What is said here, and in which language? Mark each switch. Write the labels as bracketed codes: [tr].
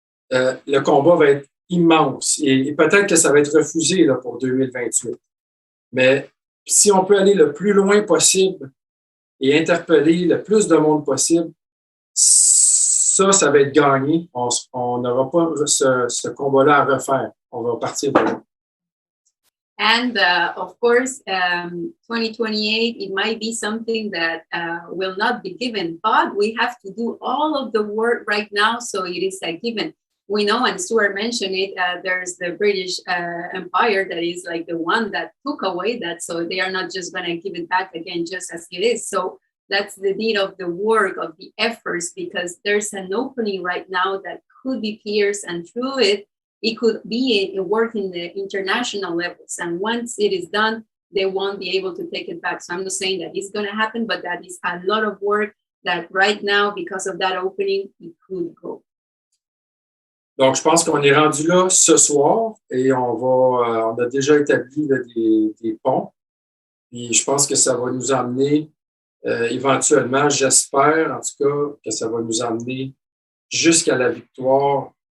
[fr] Le combat va être immense et peut-être que ça va être refusé là, pour 2028. Mais si on peut aller le plus loin possible et interpeller le plus de monde possible, ça va être gagné. On n'aura pas ce combat-là à refaire. On va partir de là. [en] And of course, 2028, it might be something that will not be given, but we have to do all of the work right now, so it is a given. We know, and Stuart mentioned it, there's the British Empire that is like the one that took away that, so they are not just going to give it back again just as it is. So that's the need of the work, of the efforts, because there's an opening right now that could be pierced, and through it, it could be a work in the international levels. And once it is done, they won't be able to take it back. So I'm not saying that it's going to happen, but that is a lot of work that right now, because of that opening, it could go. [fr] Donc, je pense qu'on est rendu là ce soir et on a déjà établi là, des ponts. Puis je pense que ça va nous amener éventuellement, j'espère en tout cas, que ça va nous amener jusqu'à la victoire